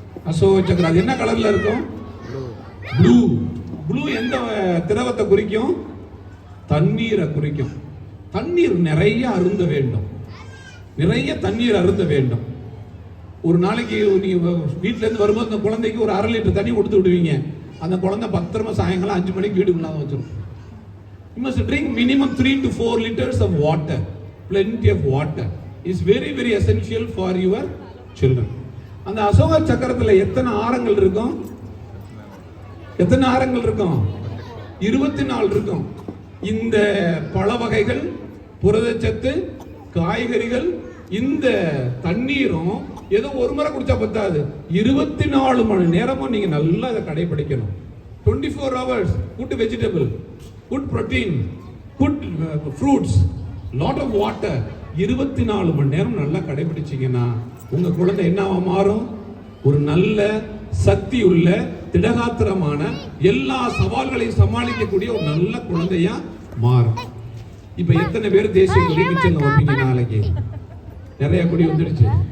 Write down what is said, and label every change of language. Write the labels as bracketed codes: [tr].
[ta] அசோக சக்கரம். அது என்ன கலர்ல இருக்கும்? ப்ளூ. எந்த திரவத்தை குறிக்கும்? தண்ணீரை குறிக்கும். தண்ணீர் நிறைய அருந்த வேண்டும், நிறைய தண்ணீர் அருந்த வேண்டும். ஒரு நாளைக்கு நீங்க வீட்டுல இருந்து வரும்போது அந்த குழந்தைக்கு ஒரு 1/2 லிட்டர் தண்ணி கொடுத்து விடுவீங்க. அந்த குழந்தை பத்திரமா சாயங்காலம் 5 மணிக்கு வீட்டுக்குள்ள வச்சிடும். [en] You must drink minimum 3 to 4 liters of water. Plenty of water is very very essential for your children. [ta] அந்த அசோக சக்கரத்துல எத்தனை ஆரங்கள் இருக்கும்? 24 இருக்கும். இந்த பழ வகைகள், புரதச்சத்து, காய்கறிகள், இந்த தண்ணீரும் ஏதோ ஒரு முறை குடிச்சா பத்தாது, 24 மணி நேரமும் நீங்க நல்லா இதை கடைபிடிக்கணும். [en] 24 hours good vegetable, good protein, good fruits, lot of water. [ta] 24 மணி நேரம் நல்லா கடைபிடிச்சீங்கன்னா உங்க குழந்தை என்னவா மாறும்? ஒரு நல்ல சக்தி உள்ள திடகாத்திரமான எல்லா சவால்களையும் சமாளிக்கக்கூடிய ஒரு நல்ல குழந்தையா மாறும். இப்ப எத்தனை பேர் தேசிய கொடி கிச்சன்ல வைப்பீங்க? நாளைக்கு நிறைய கொடி வந்துடுச்சு.